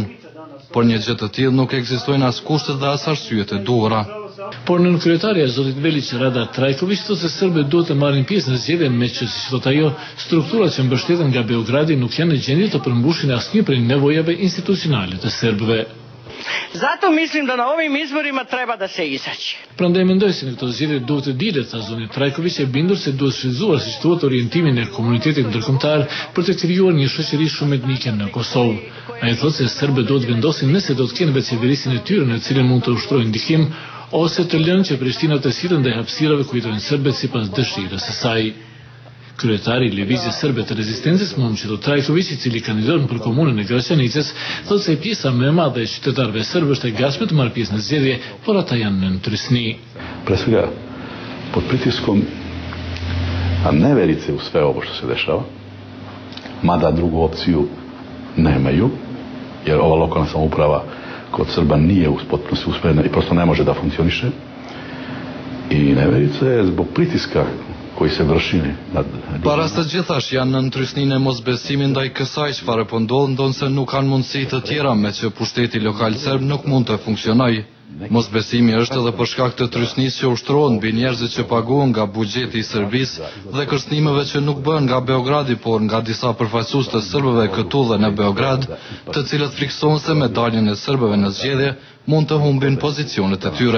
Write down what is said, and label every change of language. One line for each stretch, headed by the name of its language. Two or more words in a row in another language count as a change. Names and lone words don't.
Albanian: Por një gjë të tillë nuk ekzistojnë as kushtet dhe as arsyet e duhura. Por nën kryetarja e zotit Velić Rada Trajković thotë se serbët duhet të marrin pjesë në zgjedhje me që, siç thotë ajo, strukturat që mbështeten nga Beogradi nuk janë në gjendje të përmbushin asnjë prej nevojave institucionale të serbëve.
Serbian: Zato mislim da na ovim izborima treba da se izađe.
Albanian: Prandaj mendoj se në këto zgjedhje duhet të dilet, tha zoti Trajković, e bindur se duhet shfrytzuar siç thuhet orientimin e komunitetit ndërkombëtar për të krijuar një shoqëri shumë etnike në Kosovë. Ai thotë se serbët duhet vendosin nëse do të kenë vetë qeverisin e tyre në cilën mund të ushtrojnë ndihmë ose të lënë që Prishtina të sillen ndaj hapësirave ku jetojnë serbët sipas dëshirës së saj. Kryetari i Lëvizjes Serbe të Rezistencës, Momčilo Trajković, i cili kandidohet për komunën e Graçanicës, thotë se pjesa më e madhe e qytetarëve serbë është e gatshme të marrë pjesë në zgjedhje, por ata janë në trysni.
Serbian: Pre svega, pod pritiskom neverice u sve ovo što se dešava, mada drugu opciju nemaju, jer ova lokalna samouprava kod Srba nije u potpunosti uspjena i prosto ne može da funkcioniše. I neverica je zbog pritiska koji se vrši nad...
Albanian: Para së gjithash janë në trysninë e mosbesimit ndaj kësaj çfarë po ndodh, ndonse nuk kanë mundësi të tjera me që pushteti lokal serb nuk mund të funksionojë. Mosbesimi është edhe për shkak të trysnisë që ushtrohen mbi njerëzit që paguhen nga buxheti i Serbisë dhe kërcënimeve që nuk bëhen nga Beogradi, por nga disa përfaqësues të serbëve këtu dhe në Beograd, të cilët friksohen se me daljen e serbëve në zgjedhje mund të humbin pozicionet e tyre.